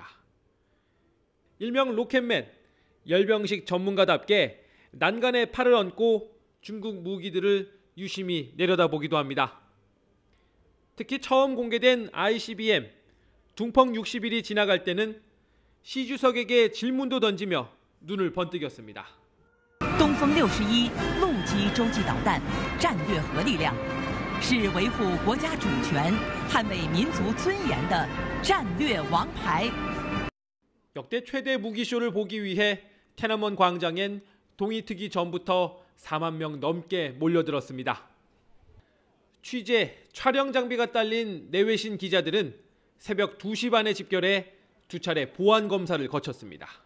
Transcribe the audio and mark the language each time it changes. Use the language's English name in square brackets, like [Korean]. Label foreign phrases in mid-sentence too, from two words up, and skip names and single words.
[Korean] 일명 로켓맨, 열병식 전문가답게 난간에 팔을 얹고 중국 무기들을 유심히 내려다보기도 합니다. 특히 처음 공개된 ICBM 둥펑 60일이 지나갈 때는 시 주석에게 질문도 던지며 눈을 번뜩였습니다. [Chinese] 东风61陆基洲际导弹战略核力量是维护国家主权、捍卫民族尊严的战略王牌. [Korean] 역대 최대 무기쇼를 보기 위해 天安門 광장엔 동이 트기 전부터 4만 명 넘게 몰려들었습니다. 취재, 촬영 장비가 딸린 내외신 기자들은 새벽 2시 반에 집결해 2차례 보안 검사를 거쳤습니다.